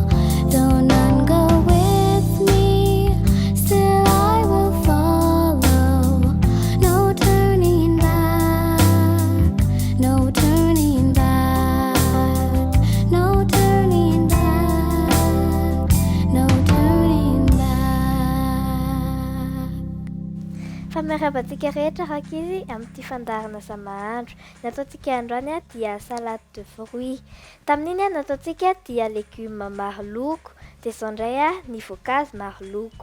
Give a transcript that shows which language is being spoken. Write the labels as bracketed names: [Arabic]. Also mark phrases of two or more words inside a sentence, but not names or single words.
[English] Though none go with me, still I will follow. No turning back, no turning back, no turning back, no turning back. [Malagasy] Fa miarabantsika rehetra rakizy amin'ity fandarana samahandro. Nataontsika androany dia [French] salade de fruits. [Malagasy] Tamin'iny nataontsika dia légumes maro loko, dia izao indray ny voankazo maro loko.